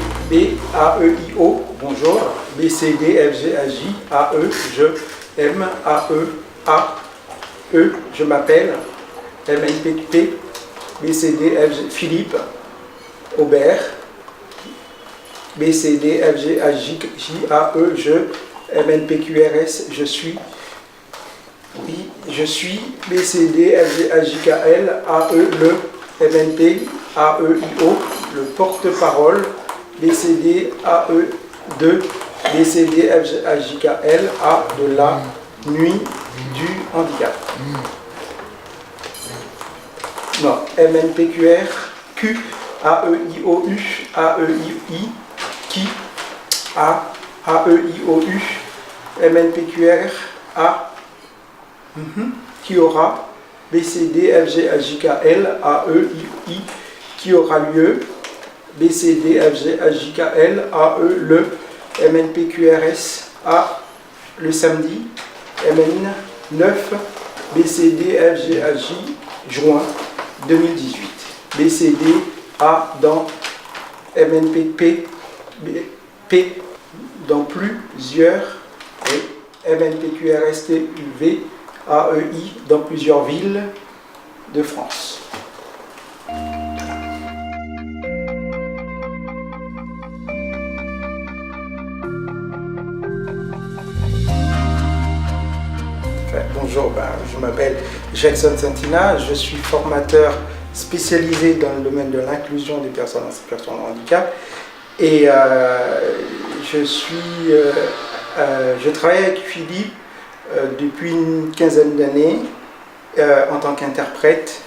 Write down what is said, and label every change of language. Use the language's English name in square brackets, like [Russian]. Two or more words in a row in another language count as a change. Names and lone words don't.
[French] B, A, E, I, O, bonjour. B, C, D, F, G, H, J, A, E, je, M, A, E, A, E, je m'appelle. M, N, P, P, B, C, D, F, G, Philippe, Aubert. B, C, D, F, G, H, J, J, A, E, je, M, N, P, Q, R, S, je suis. Oui, je suis. B, C, D, F, G, H, J, K, L, A, E, le, M, N, P, A, E, I, O, le porte-parole. B, C, D, A, E, de, B, C, D, F, G, H, J, K, L, A, de la nuit du handicap. Non, M, N, P, Q, R, Q, A, E, I, O, U, A, E, I, qui, A, E, I, O, U, M, N, P, Q, R, A, qui aura, B, C, D, F, G, H, J, K, L, A, E, I, qui aura lieu, B, C, D, F, G, H, J, K, L, A, E, le, M, N, P, Q, R, S, A, le samedi, M, N, 9, B, C, D, F, G, H, J, juin 2018. B, C, D, A, dans, M, N, P, P, P, dans plusieurs, et M, N, P, Q, R, S, T, U, V, A, E, I, dans plusieurs villes de France. Bonjour, je m'appelle Jackson Santina, je suis formateur spécialisé dans le domaine de l'inclusion des personnes en situation de handicap et je travaille avec Philippe depuis une quinzaine d'années en tant qu'interprète.